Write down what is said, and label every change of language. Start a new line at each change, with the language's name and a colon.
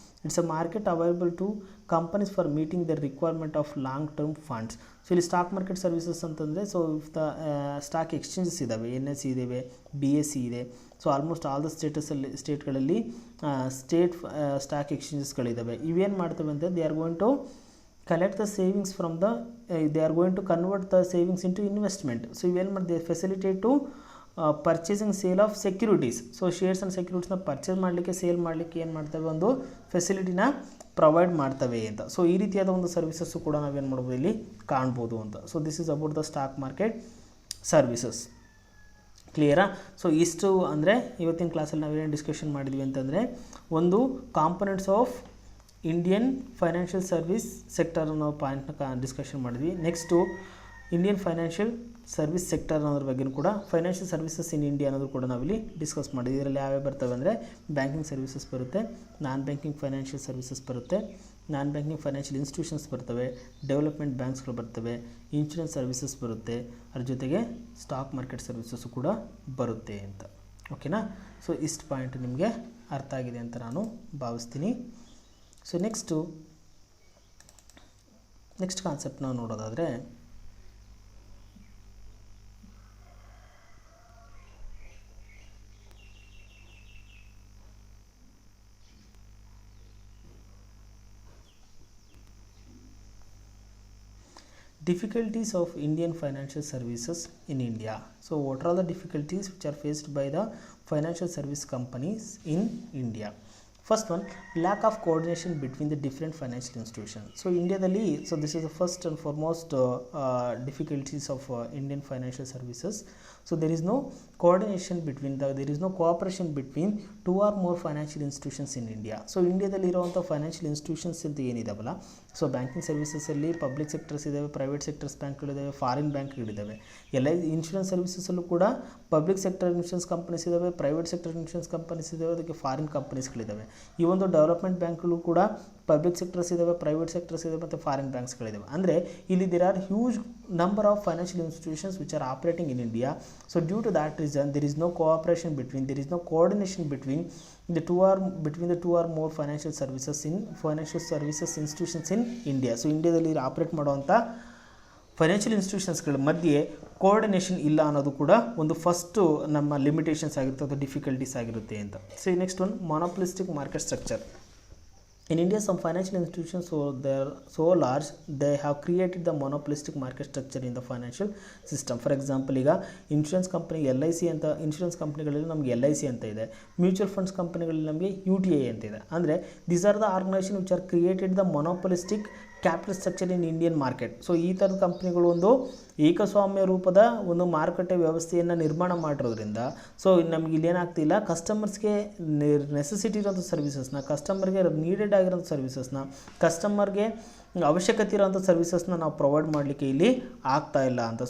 English: It's a market available to companies for meeting the requirement of long term funds.
Kannada: So ಇಲ್ಲಿ stock market services ಅಂತಂದರೆ, so if the stock exchanges ಇದ್ದಾವೆ, NSE ಇದ್ದಾವೆ, BSE ಇದೆ. So almost all the ಸ್ಟೇಟ್ಗಳಲ್ಲಿ state stock ಎಕ್ಸ್ಚೇಂಜಸ್ಗಳಿದ್ದಾವೆ. ಇವೇನು ಮಾಡ್ತವೆ ಅಂದರೆ
English: They are going to collect the savings from the they are going to convert the savings into investment. So
Kannada: ಇವೇನು ಮಾಡಿದೆ,
English: Facilitate to purchasing sale of securities.
Kannada: So shares and ಸೆಕ್ಯೂರಿಟೀಸ್ನ purchase ಮಾಡಲಿಕ್ಕೆ sale ಮಾಡಲಿಕ್ಕೆ ಏನು ಮಾಡ್ತವೆ, ಒಂದು ಫೆಸಿಲಿಟಿನ ಪ್ರೊವೈಡ್ ಮಾಡ್ತವೆ ಅಂತ. So ಈ ರೀತಿಯಾದ ಒಂದು ಸರ್ವಿಸಸ್ಸು ಕೂಡ ನಾವೇನು ಮಾಡ್ಬೋದು ಇಲ್ಲಿ ಕಾಣ್ಬೋದು ಅಂತ.
English: So this is about the stock market services.
Kannada: ಕ್ಲಿಯರಾ? ಸೊ ಇಷ್ಟು ಅಂದರೆ ಇವತ್ತಿನ ಕ್ಲಾಸಲ್ಲಿ ನಾವೇನು ಡಿಸ್ಕಷನ್ ಮಾಡಿದ್ವಿ ಅಂತಂದರೆ, ಒಂದು components of Indian financial service sector ಅನ್ನೋ ಪಾಯಿಂಟ್ನ ಡಿಸ್ಕಷನ್ ಮಾಡಿದ್ವಿ. Next Indian financial service sector ಅನ್ನೋದ್ರ ಬಗ್ಗೆ ಕೂಡ ಫೈನಾನ್ಷಿಯಲ್ ಸರ್ವಿಸಸ್ ಇನ್ ಇಂಡಿಯಾ ಅನ್ನೋದು ಕೂಡ ನಾವಿಲ್ಲಿ ಡಿಸ್ಕಸ್ ಮಾಡಿದ್ವಿ. ಇದರಲ್ಲಿ ಯಾವ್ಯಾವ ಬರ್ತವೆ ಅಂದರೆ ಬ್ಯಾಂಕಿಂಗ್ ಸರ್ವಿಸಸ್ ಬರುತ್ತೆ, ನಾನ್ ಬ್ಯಾಂಕಿಂಗ್ ಫೈನಾನ್ಷಿಯಲ್ ಸರ್ವಿಸಸ್ ಬರುತ್ತೆ, ನಾನ್ ಬ್ಯಾಂಕಿಂಗ್ ಫೈನಾನ್ಷಿಯಲ್ ಇನ್ಸ್ಟಿಟ್ಯೂಷನ್ಸ್ ಬರ್ತವೆ, ಡೆವಲಪ್ಮೆಂಟ್ ಬ್ಯಾಂಕ್ಸ್ಗಳು ಬರ್ತವೆ, ಇನ್ಶೂರೆನ್ಸ್ ಸರ್ವಿಸಸ್ ಬರುತ್ತೆ, ಅದ್ರ ಜೊತೆಗೆ ಸ್ಟಾಕ್ ಮಾರ್ಕೆಟ್ ಸರ್ವಿಸಸ್ಸು ಕೂಡ ಬರುತ್ತೆ ಅಂತ. ಓಕೆನಾ? ಸೊ ಇಷ್ಟು ಪಾಯಿಂಟ್ ನಿಮಗೆ ಅರ್ಥ ಆಗಿದೆ ಅಂತ ನಾನು ಭಾವಿಸ್ತೀನಿ.
English: so next concept
Kannada: ನಾವು ನೋಡೋದಾದರೆ
English: difficulties of Indian financial services in India. So what are the difficulties which are faced by the financial service companies in India? First one, lack of coordination between the different financial institutions. So
Kannada: India dalli,
English: so this is the first and foremost difficulties of Indian financial services. So there is no coordination between there is no cooperation between two or more financial institutions in India.
Kannada: So India dalli iruvanಥ financial institutions ಅಂತ ಏನಿದಾವಲ್ಲ, so banking ಸರ್ವಿಸಸಲ್ಲಿ public sectors ಇದ್ದಾವೆ, private sectors ಬ್ಯಾಂಕ್ಗಳಿದ್ದಾವೆ, foreign ಬ್ಯಾಂಕ್ಗಳಿದ್ದಾವೆ. ಎಲ್ಲ insurance ಸರ್ವಿಸಸಲ್ಲೂ ಕೂಡ public sector insurance companies ಇದ್ದಾವೆ, private sector insurance companies ಇದ್ದಾವೆ, ಅದಕ್ಕೆ foreign ಕಂಪನೀಸ್ಗಳಿದ್ದಾವೆ. ಈ ಒಂದು development ಬ್ಯಾಂಕ್ಗಳು ಕೂಡ ಪಬ್ಲಿಕ್ ಸೆಕ್ಟರ್ಸ್ ಇದ್ದಾವೆ, ಪ್ರೈವೇಟ್ ಸೆಕ್ಟರ್ಸ್ ಇದ್ದಾವೆ ಮತ್ತು ಫಾರಿನ್ ಬ್ಯಾಂಕ್ಸ್ಗಳಿದ್ದಾವೆ. ಅಂದರೆ ಇಲ್ಲಿ
English: There are huge number of financial institutions which are operating in India. So due to that reason there is no cooperation between, there is no coordination between the two or more financial services institutions in India.
Kannada: So ಇಂಡಿಯಾದಲ್ಲಿ operate ಮಾಡುವಂಥ financial ಇನ್ಸ್ಟಿಟ್ಯೂಷನ್ಸ್ಗಳ ಮಧ್ಯೆ coordination ಇಲ್ಲ ಅನ್ನೋದು ಕೂಡ ಒಂದು first ನಮ್ಮ limitations ಆಗಿರುತ್ತೆ, ಅದು ಡಿಫಿಕಲ್ಟೀಸ್ ಆಗಿರುತ್ತೆ ಅಂತ.
English: So next one, monopolistic market structure. In India, some financial institutions, so they are so large, they have created the monopolistic market structure in the financial system.
Kannada: For example, ಈಗ insurance company LIC ಅಂತ, insurance ಕಂಪನಿಗಳಲ್ಲಿ ನಮಗೆ LIC ಅಂತ ಇದೆ, mutual funds ಕಂಪನಿಗಳಲ್ಲಿ ನಮಗೆ UTI ಅಂತ ಇದೆ.
English: ಅಂದರೆ these are the organisation which are created the monopolistic capital structure in Indian market.
Kannada: So ಈ ಥರದ ಕಂಪ್ನಿಗಳು ಒಂದು ಏಕಸ್ವಾಮ್ಯ ರೂಪದ ಒಂದು ಮಾರುಕಟ್ಟೆ ವ್ಯವಸ್ಥೆಯನ್ನು ನಿರ್ಮಾಣ ಮಾಡಿರೋದ್ರಿಂದ ಸೊ ನಮಗೆ ಇಲ್ಲೇನಾಗ್ತಿಲ್ಲ, ಕಸ್ಟಮರ್ಸ್ಗೆ ನೆಸೆಸಿಟಿ ಇರೋಂಥ ಸರ್ವಿಸಸ್ನ, ಕಸ್ಟಮರ್ಗೆ ನೀಡೆಡ್ ಆಗಿರೋಂಥ ಸರ್ವಿಸಸ್ನ, ಕಸ್ಟಮರ್ಗೆ ಅವಶ್ಯಕತೆ ಇರೋಂಥ ಸರ್ವಿಸಸ್ನ ನಾವು ಪ್ರೊವೈಡ್ ಮಾಡಲಿಕ್ಕೆ ಇಲ್ಲಿ ಆಗ್ತಾ ಇಲ್ಲ ಅಂತ.